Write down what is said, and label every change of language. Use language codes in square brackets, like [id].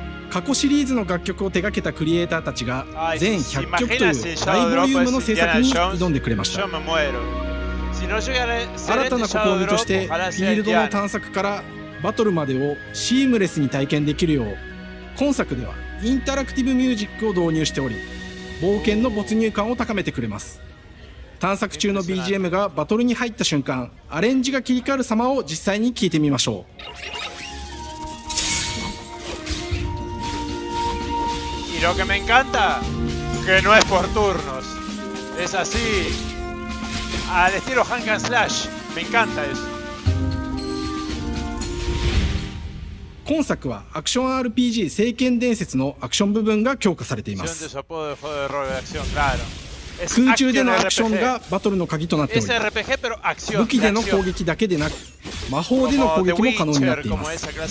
[ja] 過去シリーズの楽曲を手掛けたクリエイターたちが全100曲という大ボリュームの制作に挑んでくれました。新たな試みとしてフィールドの探索からバトルまでをシームレスに体験できるよう、今作ではインタラクティブミュージックを導入しており、冒険の没入感を高めてくれます。探索中の BGM がバトルに入った瞬間、アレンジが切り替わる様を実際に聞いてみましょう。 [es] Y lo que me encanta, que no es por turnos, es así, al estilo Hack and Slash, me encanta eso. [ja] 今作はアクション RPG 聖剣伝説のアクション部分が強化されています。空中でのアクションがバトルの鍵となっており、武器での攻撃だけでなく魔法での攻撃も可能になっています。